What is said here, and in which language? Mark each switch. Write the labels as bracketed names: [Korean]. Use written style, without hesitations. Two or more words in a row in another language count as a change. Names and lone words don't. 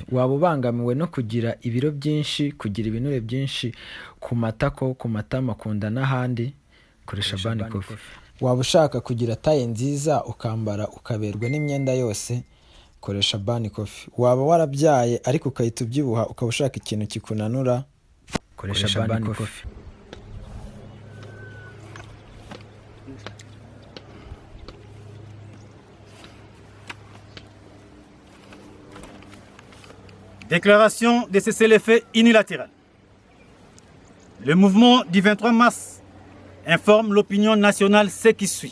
[Kinyarwanda] Waba ubangamiwe no kugira ibiro byinshi, kugira ibinure byinshi ku matako, ku matama, ku nda n'ahandi, koresha Bunny Coffee. Waba ushaka kugira taye nziza ukambara ukaberwa n'imyenda yose, koresha Bunny Coffee. Waba warabyaye ariko ukahita ubyibuha ukaba ushaka ikintu kikunanura, koresha Bunny Coffee. [French] Déclaration de cessez-le-feu unilatéral. Le mouvement du 23 mars informe l'opinion nationale ce qui suit.